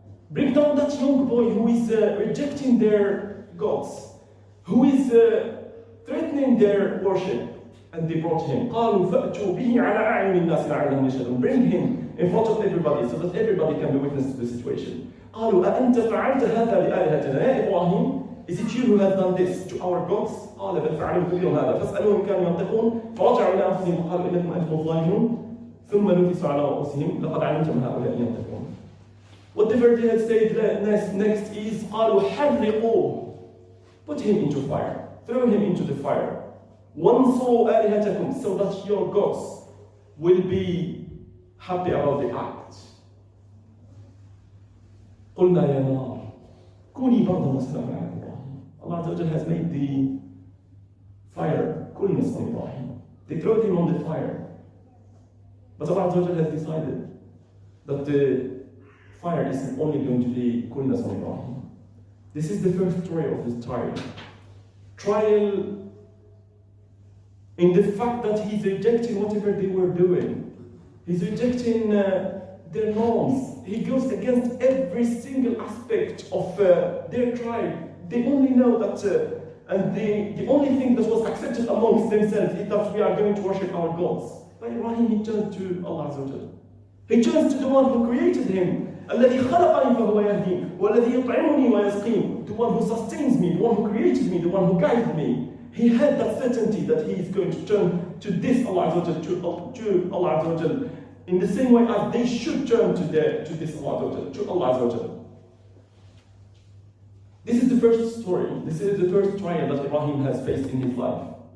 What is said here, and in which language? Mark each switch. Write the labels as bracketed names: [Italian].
[English] Bring down that young boy who is rejecting their gods, who is threatening their worship. And they brought him. [Arabic] قالوا فأتوا به على أعين الناس لعلهم يشهدون. [English] Bring him in front of everybody so that everybody can be witness to the situation. [Arabic] قالوا أأنت فعلت هذا لآلهتنا يا إبراهيم? [English] Is it you who has done this to our gods? [Arabic] قال بل فعلوا كبيرهم هذا فاسألوهم كانوا ينطقون فرجعوا إلى أنفسهم وقالوا إنكم أنتم الظالمون ثم نكسوا على رؤوسهم لقد علمتم هؤلاء ينطقون. [English] Whatever they had said next is [Arabic] قالوا حرقوه. [English] Put him into fire. Throw him into the fire. [Arabic] وَانْصُرُوا آلِهَتَكُمْ, [English] so that your gods will be happy about the act. [Arabic] قُلْنَا يَا نَارُ كُونِي بَرْدًا وَسَلَامًا عَلَى إِبْرَاهِيمَ. [English] Allah Azza wa Jalla has made the fire coolness on Ibrahim. They threw him on the fire. But Allah Azza wa Jalla has decided that the fire is only going to be coolness on Ibrahim. This is the first story of this trial. Trial in the fact that he's rejecting whatever they were doing. He's rejecting their norms. He goes against every single aspect of their tribe. They only know that, and the only thing that was accepted amongst themselves is that we are going to worship our gods. But Ibrahim, he turned to Allah Azza wa Jalla. He turns to the one who created him. [Arabic] الذي خلقني فهو يهدين والذي يطعمني ويسقين. [English] The one who sustains me, the one who created me, the one who guided me. He had that certainty that he is going to turn to this Allah Azza wa Jalla, to Allah Azza wa Jalla, in the same way as they should turn to this Allah Azza wa Jalla, to Allah Azza wa Jalla. This is the first story. This is the first trial that Ibrahim has faced in his life.